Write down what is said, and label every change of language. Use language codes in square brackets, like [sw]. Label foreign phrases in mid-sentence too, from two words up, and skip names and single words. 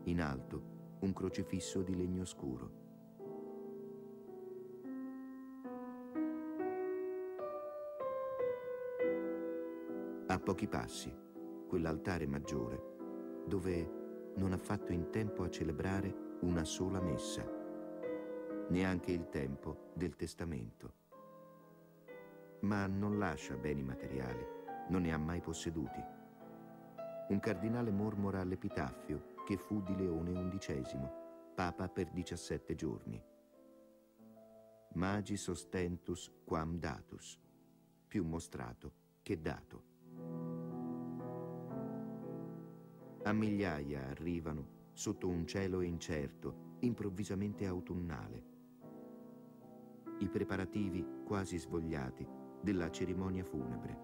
[it] In alto un crocifisso di legno scuro. A pochi passi, quell'altare maggiore, dove non ha fatto in tempo a celebrare una sola messa, neanche il tempo del testamento. Ma non lascia beni materiali, non ne ha mai posseduti. Un cardinale mormora all'epitaffio che fu di Leone XI, papa per 17 giorni. [la] Magis ostentus quam datus, [it] più mostrato che dato. A migliaia arrivano sotto un cielo incerto, improvvisamente autunnale. I preparativi quasi svogliati della cerimonia funebre.